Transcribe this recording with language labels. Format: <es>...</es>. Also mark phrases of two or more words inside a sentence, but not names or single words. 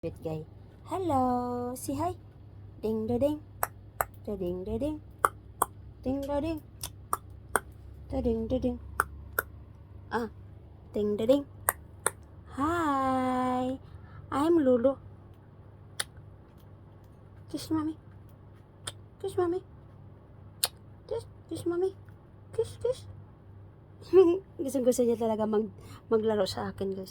<en>Wait, guy. Hello. Say hi. Ding da ding. Da ding da ding. Ding da ding. Da ding da ding. Ah. Ding da ding. Hi. I'm Lulu. Kiss mommy. Kiss mommy. Kiss mommy. Kiss.</en> <tl>Gusto niya talaga maglaro sa akin, guys.</tl>